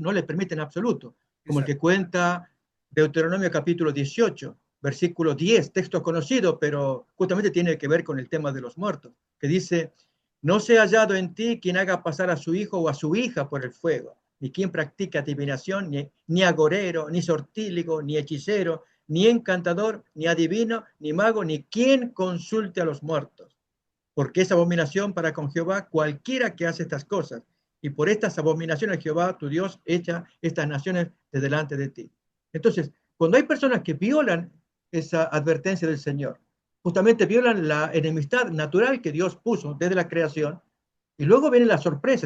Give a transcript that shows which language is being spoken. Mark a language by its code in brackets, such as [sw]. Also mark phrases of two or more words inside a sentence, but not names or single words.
[es] no le permite en absoluto, como el que cuenta Deuteronomio capítulo 18, versículo 10, texto conocido, pero justamente tiene que ver con el tema de los muertos, que dice, no sea hallado en ti quien haga pasar a su hijo o a su hija por el fuego, ni quien practique adivinación, ni agorero, ni sortíligo, ni hechicero, ni encantador, ni adivino, ni mago, ni quien consulte a los muertos. Porque es abominación para con Jehová cualquiera que hace estas cosas. Y por estas abominaciones Jehová, tu Dios, echa estas naciones de delante de ti. Entonces, cuando hay personas que violan esa advertencia del Señor, justamente violan la enemistad natural que Dios puso desde la creación, y luego vienen las sorpresas.